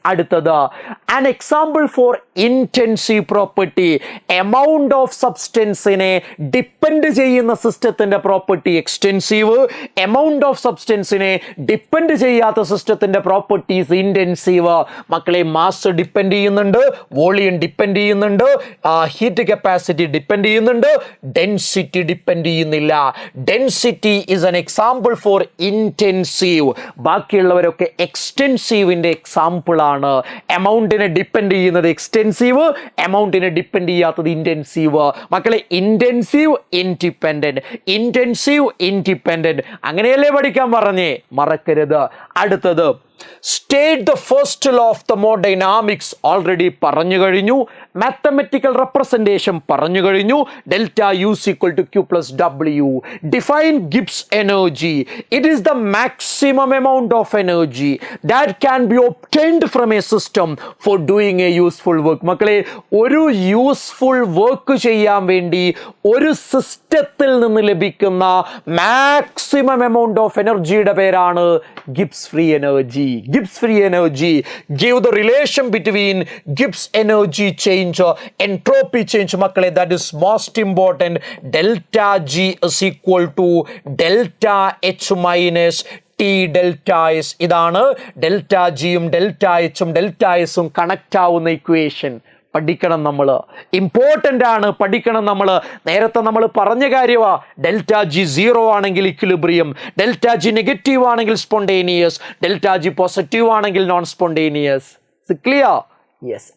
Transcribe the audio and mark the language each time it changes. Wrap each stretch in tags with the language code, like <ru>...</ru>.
<ml>അടുത്തത്,</ml> <en>an example for intensive property,</en> <ml>amount of സബ്സ്റ്റൻസിനെ depend ചെയ്യുന്ന സിസ്റ്റത്തിന്റെ property extensive, amount of സബ്സ്റ്റൻസിനെ depend ചെയ്യാത്ത സിസ്റ്റത്തിന്റെ പ്രോപ്പർട്ടീസ് ഇൻറ്റൻസീവ്. മക്കളെ, മാസ് ഡിപ്പെൻഡ് ചെയ്യുന്നുണ്ട്, വോളിയം ഡിപ്പെൻഡ് ചെയ്യുന്നുണ്ട്, ഹീറ്റ് കപ്പാസിറ്റി ഡിപ്പെൻഡ് ചെയ്യുന്നുണ്ട്, ഡെൻസിറ്റി ഡിപ്പെൻഡ് ചെയ്യുന്നില്ല.</ml> <en>Density is an example for intensive.</en> <ml>ബാക്കിയുള്ളവരൊക്കെ എക്സ്റ്റെൻസീവിന്റെ എക്സാമ്പിൾ ആണ്. എമൗണ്ടിനെ ഡിപ്പെൻഡ് ചെയ്യുന്നത് എക്സ്റ്റെൻസീവ്, എമൗണ്ടിനെ ഡിപ്പെൻഡ് ചെയ്യാത്തത് ഇന്റൻസീവ്. മക്കളെ, ഇന്റൻസീവ് ഇൻഡിപെൻഡന്റ്, ഇന്റൻസീവ് ഇൻഡിപെൻഡന്റ്, അങ്ങനെയല്ലേ പഠിക്കാൻ പറഞ്ഞേ? മറക്കരുത്.</ml> <en>അടുത്തത്, state the first law of thermodynamics.</en> <ml>Already പറഞ്ഞു കഴിഞ്ഞു. മാത്തമാറ്റിക്കൽ റെപ്രസെന്റേഷൻ പറഞ്ഞു കഴിഞ്ഞു.</ml> <en>Delta U equal to Q plus W. Define Gibbs energy. It is the maximum amount of energy that can be obtained from a system for doing a useful work.</en> <ml>മക്കളെ, ഒരു useful work ചെയ്യാൻ വേണ്ടി ഒരു സിസ്റ്റത്തിൽ നിന്ന് ലഭിക്കുന്ന maximum amount of എനർജിയുടെ പേരാണ് Gibbs free energy.</ml> <en>Gibbs free energy. Give the relation between Gibbs energy change, entropy change. മക്കളെ, that is most important. Delta G is equal to delta H minus T delta S.</en> <ml>ഇതാണ് delta ജിയും delta എച്ചും delta എസും connect ആവുന്ന equation. പഠിക്കണം നമ്മൾ, important ആണ്, പഠിക്കണം നമ്മൾ. നേരത്തെ നമ്മൾ പറഞ്ഞ കാര്യമാ, ഡെൽറ്റ ജി 0 ആണെങ്കിൽ ഇക്വിലിബ്രിയം, ഡെൽറ്റ ജി നെഗറ്റീവ് ആണെങ്കിൽ സ്പോണ്ടേനിയസ്, ഡെൽറ്റ ജി പോസിറ്റീവ് ആണെങ്കിൽ നോൺ സ്പോണ്ടേനിയസ്. ക്ലിയർ? യെസ്.</ml>